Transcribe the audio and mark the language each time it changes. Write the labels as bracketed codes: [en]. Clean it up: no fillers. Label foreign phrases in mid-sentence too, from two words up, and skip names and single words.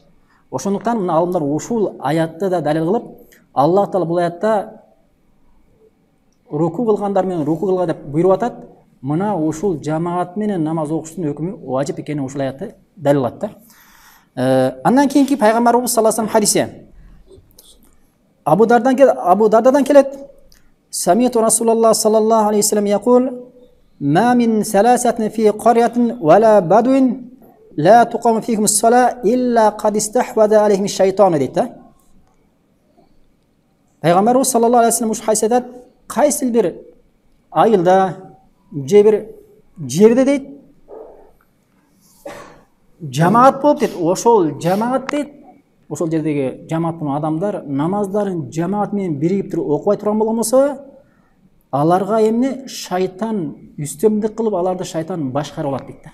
[ky] Ошондуктан мына алымдар ушул аятты да далил кылып, Аллах Таала бул аятта руку кылгандар менен руку кылга деп буйруп атат. Мына ушул жамаат менен намаз окуштун өкүмү важип экенин ушул аятты далил кылат да. Андан кийинки пайгамбарыбыз [ar] صلى الله عليه وسلم [ky] хадиси Абу Дардадан келет. [ar] سمعت رسول الله صلى الله عليه وسلم يقول ما من ثلاثة في قرية ولا بدو لا تقام فيهم الصلاة إلا قد استحوذ عليهم الشيطان" deydi. [ky] Пайгамбарыбыз [ar] صلى الله عليه وسلم [ky] ушу хадис айтат: кайсыл бир айылда же бир жерде дейт жамаат болуп дейт, ошол жамаат дейт, ошол жердеги жамааттын адамдар намаздарын жамаат менен биригип туруп окубай турган болгонбосо, аларга эмне шайтан үстөмдүк кылып, аларды шайтан башкарып алат дейт.